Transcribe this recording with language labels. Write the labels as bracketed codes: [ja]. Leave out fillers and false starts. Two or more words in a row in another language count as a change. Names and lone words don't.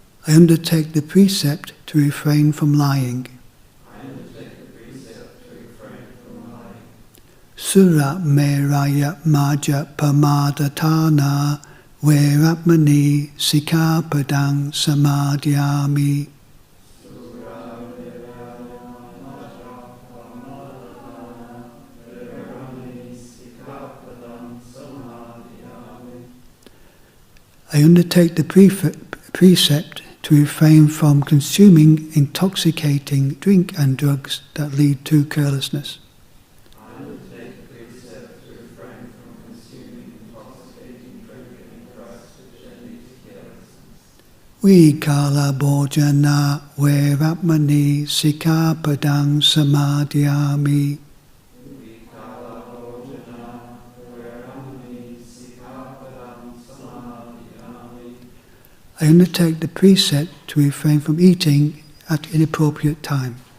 [en] I undertake the precept to refrain from lying. [pi] Sura meraya maja pamadatana veramani sikkhapadang samadhyami. [en] I undertake the precept to refrain from consuming intoxicating drink and drugs that lead to carelessness. [pi] Vikala bhojana veramani sikkhapadang samadhyami. [en] I undertake the precept to refrain from eating at inappropriate time.